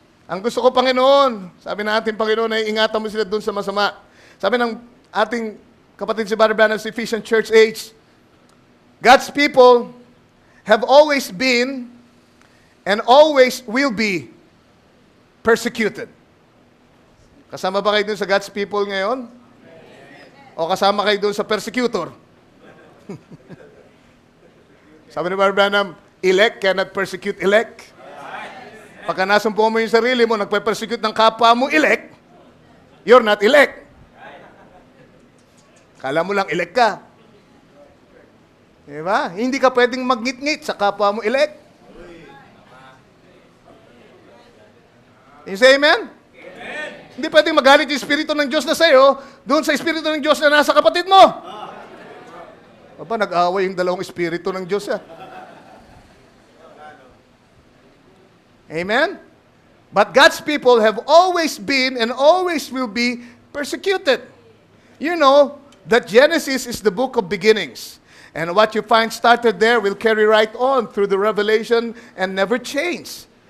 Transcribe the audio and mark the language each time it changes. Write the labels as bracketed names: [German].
[Filipino] Ang gusto ko, Panginoon, sabi ng ating Panginoon ay ingatan mo sila dun sa masama. Sabi ng ating kapatid si Brother Branham sa Ephesian Church Age, [English] God's people have always been and always will be persecuted. [Filipino] Kasama ba kayo dun sa God's people ngayon? O kasama kayo dun sa persecutor? Sabi ni [English] Brother Branham, elect cannot persecute elect. [Filipino] Pagka nasumpo mo yung sarili mo, nagpe-persecute ng kapwa mo elect, [English] you're not elect. [Filipino] Kala mo lang elect ka. Diba? Hindi ka pwedeng magngit-ngit sa kapwa mo elect. [English] You say amen? Amen. [Filipino] Hindi pwedeng magalit yung Espiritu ng Diyos na sa'yo doon sa Espiritu ng Diyos na nasa kapatid mo. Aba, nag-away yung dalawang Espiritu ng Diyos. Amen? [English] But God's people have always been and always will be persecuted. You know that Genesis is the book of beginnings. And what you find started there will carry right on through the Revelation and never change.